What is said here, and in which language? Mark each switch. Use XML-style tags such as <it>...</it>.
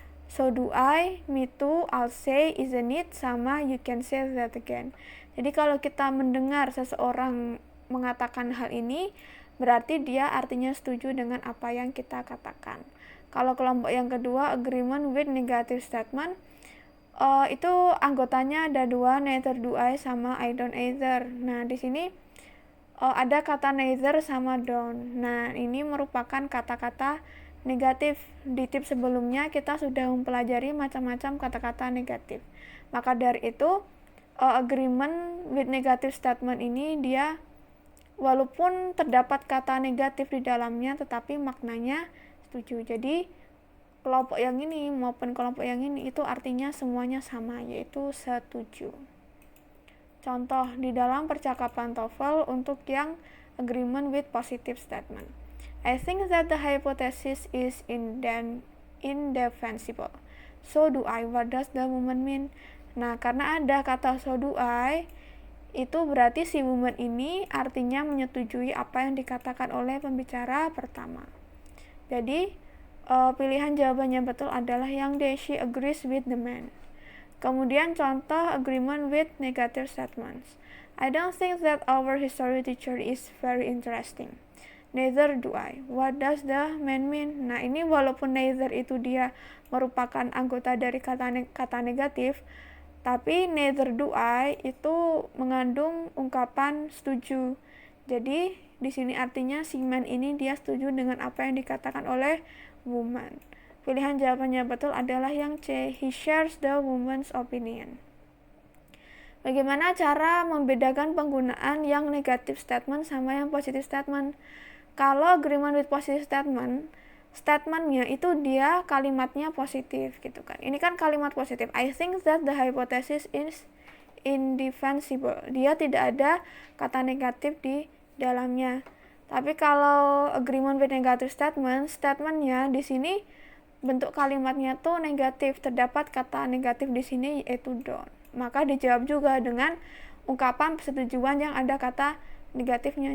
<en>So do I, me too, I'll say, isn't it, sama you can say that again.</en> <id>Jadi kalau kita mendengar seseorang mengatakan hal ini, berarti dia artinya setuju dengan apa yang kita katakan. Kalau kelompok yang kedua, agreement with negative statement, itu anggotanya ada dua,</id> <en>neither do I</en> <id>sama</id> <en>I don't either.</en> <id>Nah, di sini ada kata neither sama don't. Nah, ini merupakan kata-kata negatif. Di tip sebelumnya kita sudah mempelajari macam-macam kata-kata negatif. Maka dari itu, agreement with negative statement ini dia walaupun terdapat kata negatif di dalamnya tetapi maknanya setuju. Jadi kelompok yang ini maupun kelompok yang ini itu artinya semuanya sama, yaitu setuju. Contoh di dalam percakapan TOEFL untuk yang agreement with positive statement.</id> <en>I think that the hypothesis is indefensible. So do I. What does the woman mean?</en> <id>Nah, karena ada kata</id> <en>so do I,</en> <id>itu berarti si woman ini artinya menyetujui apa yang dikatakan oleh pembicara pertama. Jadi, pilihan jawabannya betul adalah yang D,</id> <en>she agrees with the man.</en> <id>Kemudian contoh agreement with negative statements.</id> <en>I don't think that our history teacher is very interesting. Neither do I. What does the man mean?</en> <id>Nah, ini walaupun neither itu dia merupakan anggota dari kata negatif, tapi neither do I itu mengandung ungkapan setuju. Jadi, di sini artinya si man ini dia setuju dengan apa yang dikatakan oleh woman. Pilihan jawabannya betul adalah yang C,</id> <en>he shares the woman's opinion.</en> <id>Bagaimana cara membedakan penggunaan yang negative statement sama yang positive statement? Kalau agreement with positive statement, statementnya itu dia kalimatnya positif gitu kan. Ini kan kalimat positif.</id> <en>I think that the hypothesis is indefensible.</en> <id>Dia tidak ada kata negatif di dalamnya. Tapi kalau agreement with negative statement, statementnya di sini bentuk kalimatnya tuh negatif, terdapat kata negatif di sini yaitu don't. Maka dijawab juga dengan ungkapan persetujuan yang ada kata negatifnya.</id>